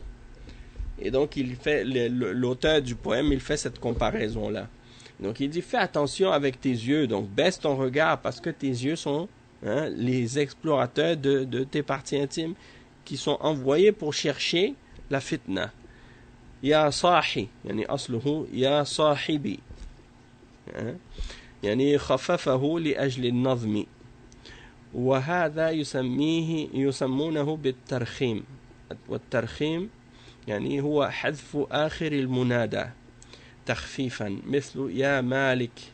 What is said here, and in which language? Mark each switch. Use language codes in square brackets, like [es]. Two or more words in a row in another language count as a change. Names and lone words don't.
[fr] Et donc, l'auteur du poème, il fait cette comparaison-là. Donc, il dit, fais attention avec tes yeux. Donc, baisse ton regard parce que tes yeux sont les explorateurs de tes parties intimes qui sont envoyés pour chercher la fitna. [ar] يا صاح، يعني أصله، يا صاحبي. يعني خففه لأجل النظم وهذا يسمونه بالترخيم والترخيم يعني هو حذف آخر المنادى تخفيفا مثل يا مالك